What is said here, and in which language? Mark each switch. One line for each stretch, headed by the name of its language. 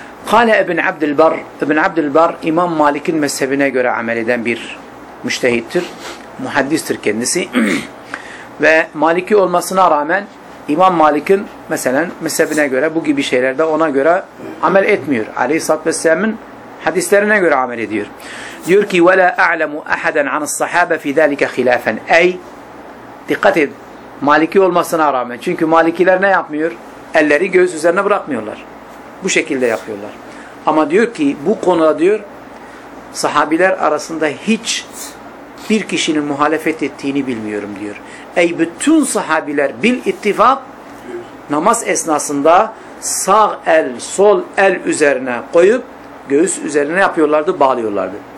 Turkish: قَالَ اَبْنْ عَبْدِ الْبَرِ اَبْنْ عَبْدِ الْبَرِ İmam Malik'in mezhebine göre amel eden bir müştehittir, muhaddistir kendisi. Ve Maliki olmasına rağmen İmam Malik'in mesela mezhebine göre bu gibi şeylerde ona göre amel etmiyor. Aleyhisselatü Vesselam'ın hadislerine göre amel ediyor. Diyor ki
Arabic: وَلَا أَعْلَمُ أَحَدًا عَنَ الصَّحَابَةِ فِي ذَٰلِكَ خِلَافًا
Turkish: Ey, dikkat edin. Maliki olmasına rağmen. Çünkü Malikiler ne yapmıyor? Elleri göğüs üzerine bırakmıyorlar. Bu şekilde yapıyorlar. Ama diyor ki bu konuda diyor sahabiler arasında hiç bir kişinin muhalefet ettiğini bilmiyorum diyor. Ey bütün sahabiler bil ittifak namaz esnasında sağ el sol el üzerine koyup göğüs üzerine yapıyorlardı, bağlıyorlardı.